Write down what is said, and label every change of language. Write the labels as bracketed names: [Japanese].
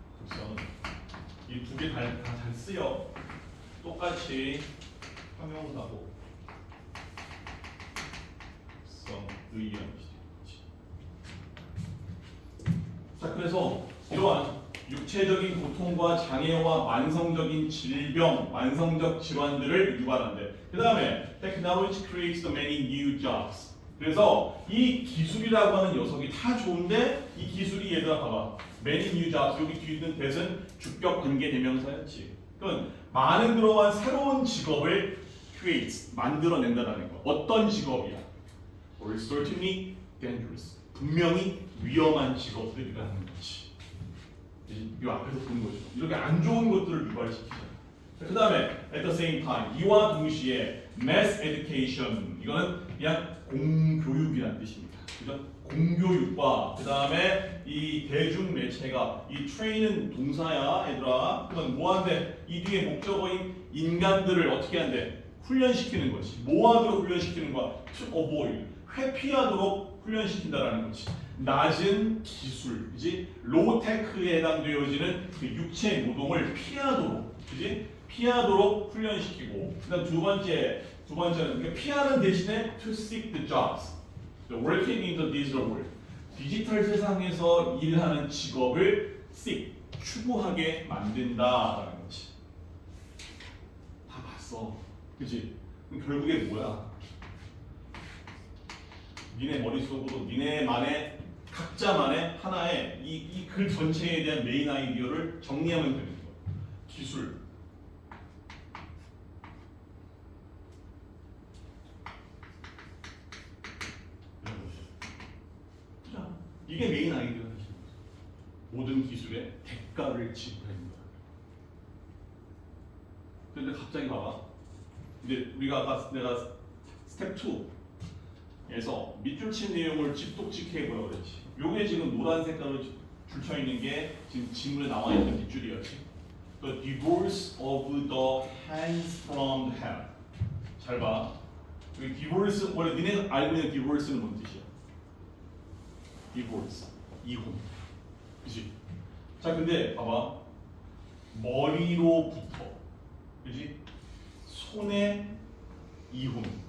[Korean] 급성은 이 두 개 다 잘 쓰여. 똑같이 형용사고 급성, 의염이지. 자, 그래서 이러한 육체적인 고통과 장애와 만성적인 질병, 만성적 질환들을 유발한대. 그 다음에 [English] technology creates the many new jobs. [Korean] 그래서 이 기술이라고 하는 녀석이 다 좋은데 이 기술이 얘들아 봐봐. [English] many new jobs, [Korean] 여기 뒤에 있는 that은 주격 관계 대명사였지. 그건 많은 그러한 새로운 직업을 creates, 만들어낸다는 거. 어떤 직업이야? [English] or certainly dangerous. [Korean] 분명히 위험한 직업들이라는 거지. 이 앞에서 본 거죠. 이렇게 안 좋은 것들을 유발시키죠. 그 다음에 [English] at the same time, [Korean] 이와 동시에 [English] mass education, [Korean] 이거는 그냥 공교육이라는 뜻입니다. 그죠? 공교육과 그 다음에 이 대중 매체가 이 train은 동사야, 얘들아. 그건 뭐한데? 이 뒤에 목적어인 인간들을 어떻게 한대? 훈련시키는 것이. 뭐하도록 훈련시키는 거야? [English] to avoid, [Korean] 회피하도록 훈련시킨다라는 거지. 낮은 기술, 그지? 로테크에 해당되어지는 그 육체 노동을 피하도록, 그지? 피하도록 훈련시키고. 그다음 두 번째는 그러니까 피하는 대신에 [English] to seek the jobs, working in the digital world. [Korean] 디지털 세상에서 일하는 직업을 seek, 추구하게 만든다라는 거지. 다 봤어, 그지? 그럼 결국에 뭐야? 니네 머릿속으로 니네만의 각자만의 하나의 이 글 전체에 대한 메인 아이디어를 정리하면 되는 거야. 기술. 자, 이게 메인 아이디어다. 모든 기술에 대가를 지불하는 거야. 근데 갑자기 봐봐. 이제 우리가 아까 내가 스텝 2에서 밑줄 친 내용을 집독직해 보라고 그랬지. 요게 지금 노란 색깔로 줄쳐 있는 게 지금 지문에 나와 있는 밑줄이었지. [English] The divorce of the hands from the head. [Korean] 잘 봐. 여기 divorce, 원래 니네 알고 있는 divorce는 뭔 뜻이야? divorce, 이혼. 그치? 자, 근데 봐봐. 머리로부터, 그지? 손에 이혼.